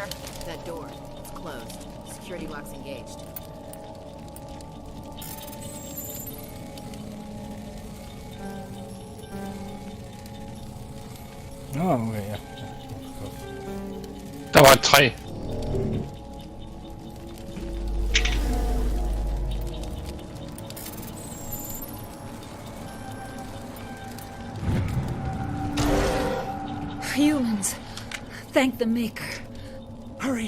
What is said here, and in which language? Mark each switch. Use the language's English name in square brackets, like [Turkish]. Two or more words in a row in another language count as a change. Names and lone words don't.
[English] That door. It's closed. Security lock's engaged. [Danish] Nå, okay, ja. Der var et træ. [English] Humans. Thank the Maker. Hurry!